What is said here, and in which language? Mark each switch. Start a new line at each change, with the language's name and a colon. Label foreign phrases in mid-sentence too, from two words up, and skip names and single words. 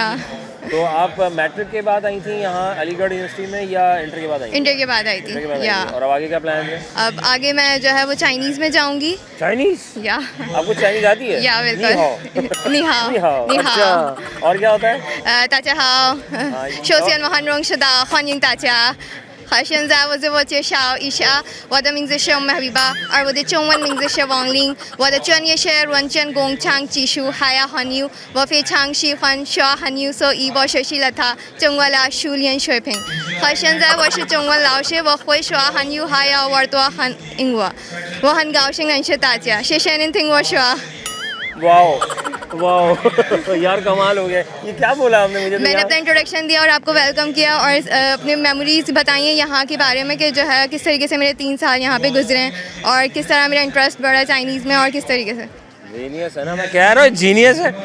Hindi: तो आप मैट्रिक के बाद आई थी यहाँ अलीगढ़ यूनिवर्सिटी में या इंटर के बाद आई थी? इंटर के बाद आई इंटर के थी। बाद आई या थी। और अब आगे क्या प्लान है? अब आगे मैं जो है वो चाइनीज़ में जाऊँगी। चाइनीज? या आपको चाइनीज आती है? या
Chinese: नी
Hindi: बिल्कुल।
Chinese: हाओ। 你好. 你好. 你好.
Hindi: अच्छा, और क्या होता है?
Chinese: 大家好，首先我很荣幸的欢迎大家。好，现在我自我介绍一下，我的名字是麦比巴，而我的中文名字是王林，我的专业是软件工程技术，还有韩语。我非常喜欢学韩语，所以我学习了它中文的熟练水平。好，现在我是中文老师，我会说韩语，还有玩多韩英文。我很高兴认识大家，谢谢您听我说。
Hindi: वाओ वाओ यार कमाल हो गया। ये क्या बोला आपने मुझे? तो मैंने यार अपना इंट्रोडक्शन दिया और आपको वेलकम किया और अपने मेमोरीज बताई हैं यहाँ के बारे में कि जो है किस तरीके से मेरे 3 साल यहाँ पे गुजरे हैं और किस तरह मेरा इंटरेस्ट बढ़ा चाइनीज़ में और किस तरीके से। जीनियस है ना, मैं कह रहा हूँ जीनियस है।